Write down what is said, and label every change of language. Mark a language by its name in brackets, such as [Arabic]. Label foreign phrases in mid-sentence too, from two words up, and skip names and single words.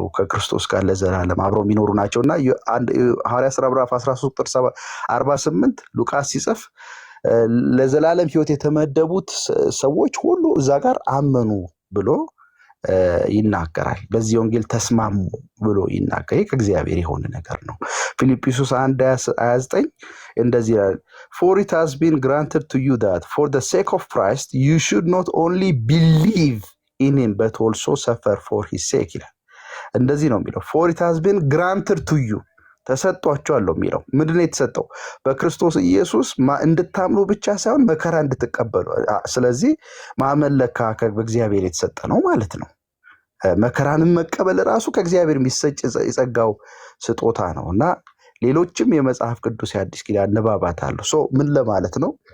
[Amharic] ከክርስቶስ ጋር ለዘላለም አብረው የሚኖሩ ናቸው እና ሐዋርያት ሥራ ምዕራፍ 13 ቁጥር 48 ሉቃስ ሲጽፍ ለዘላለም ሕይወት የተመደቡት ሰዎች ሁሉ እዛ ጋር አመኑ ብሎ ይናገራል። በዚህ ወንጌል ተስማሙ ብሎ ይናገር። ይህ ከእግዚአብሔር የሆነ ነገር ነው። ፊልጵስዩስ 1:29 እንደዚህ ይላል፣ [English] for it has been granted to you that for the sake of Christ you should not only believe in him but also suffer for his sake [Amharic] ይላል። እንደዚህ ነው የሚለው [English] for it has been granted to you [Amharic] ተሰጥቷቸዋል ነው የሚለው። ምንድነው የተሰጠው? በክርስቶስ ኢየሱስ እንድታምኑ ብቻ ሳይሆን መከራ እንድትቀበሉ። ስለዚህ ማመን ለካ በእግዚአብሔር የተሰጠ ነው ማለት ነው። መከራንም መቀበል ራሱ ከእግዚአብሔር የሚሰጥ የጸጋው ስጦታ ነው እና ሌሎችም የመጽሐፍ ቅዱስ የአዲስ ኪዳን ንባባት አሉ። ምን ለማለት ነው?